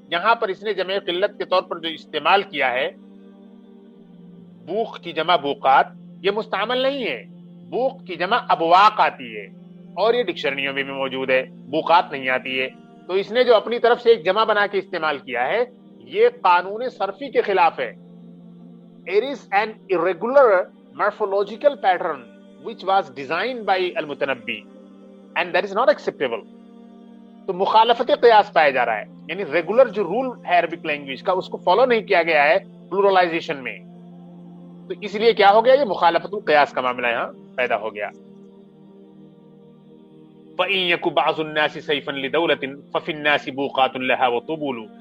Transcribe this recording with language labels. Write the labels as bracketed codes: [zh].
[ur] یہاں پر اس نے جمع قلت کے طور پر جو استعمال کیا ہے بوق کی جمع بوقات، یہ مستعمل نہیں ہے. بوق کی جمع ابواق آتی ہے، اور یہ ڈکشنریوں میں بھی موجود ہے، بوقات نہیں آتی ہے. تو اس نے جو اپنی طرف سے ایک جمع بنا کے استعمال کیا ہے یہ قانون صرفی کے خلاف ہے. [en] It is an irregular morphological pattern which was designed by al-Mutanabbi and that is not acceptable. [ur] تو مخالفت قیاس پایا جا رہا ہے، یعنی ریگولر جو رول ہے عربک لینگویج کا اس کو فالو نہیں کیا گیا ہے پلورلائزیشن میں. تو اس لیے کیا ہو گیا؟ یہ مخالفت القیاس کا معاملہ یہاں پیدا ہو گیا. [ar] فَإِن يَكُ بَعْضُ النَّاسِ سَيْفًا لِدَوْلَةٍ فَفِي النَّاسِ بُوقَاتٌ لَهَا وَطُبُولٌ.